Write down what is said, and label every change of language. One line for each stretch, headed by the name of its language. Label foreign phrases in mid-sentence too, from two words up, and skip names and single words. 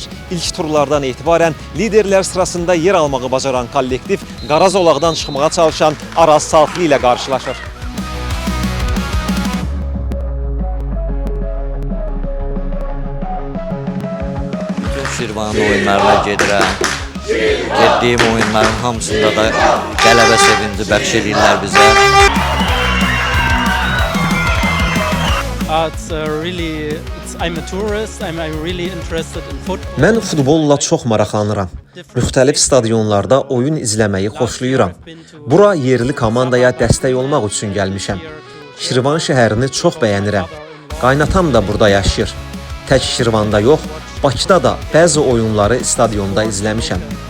Azerbaijani: İlk turlardan etibarən liderlər sırasında yer almağı bacaran kollektiv qara zolaqdan çıxmağa çalışan Araz Salxlı ilə qarşılaşır. Bütün Şirvanın oyunlarına gedirəm. Getdiyim oyunların hamısında da qələbə sevinci bəxş edirlər bizə.
English: I'm a tourist. I'm really interested in football.
Azerbaijani: Mən futbolla çox maraqlanıram. Müxtəlif stadionlarda oyun izləməyi xoşlayıram. Bura yerli komandaya dəstək olmaq üçün gəlmişəm. Şirvan şəhərini çox bəyənirəm. Qaynatam da burada yaşayır. Tək Şirvanda yox, Bakıda da bəzi oyunları stadionda izləmişəm.